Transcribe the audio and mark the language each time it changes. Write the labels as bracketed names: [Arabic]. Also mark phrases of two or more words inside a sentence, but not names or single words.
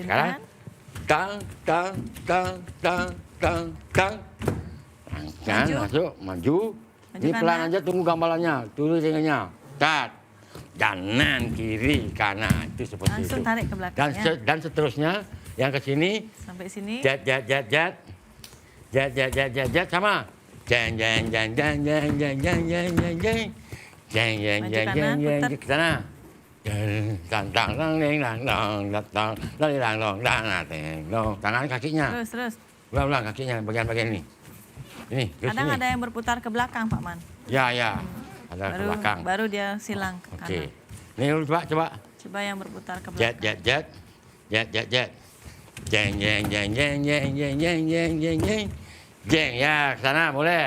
[Indonesian] sekarang, tang, tang, tang, tang, tang, tang. Angkat, Maju. masuk, maju. Maju Ini pelan kanan. aja, tunggu gambarannya. Turun tingginya. Dat. Kanan, kiri, kanan. Itu seperti Langsung itu. tarik ke belakang ya. Dan seterusnya, yang ke sini, Sampai sini. jet jet jet jet jet jet jet jet jet sama jeng jeng jeng jeng jeng jeng jeng jeng jeng jeng jeng jeng Maju jeng kanan, jeng jeng putar. ke sana tang tang tang ding dang dong dang dang dang dong dang dang dong tangan kakinya Terus, terus. ulang kakinya bagian-bagian ini ke Kadang sini ada yang berputar ke belakang, Pak Man. ya ada ke belakang Baru dia silang ke oke kanan. ini coba Coba yang berputar ke jet belakang. jet jet jet jet jet jeng jeng jeng jeng jeng jeng jeng jeng jeng jeng jeng ya ke sana boleh.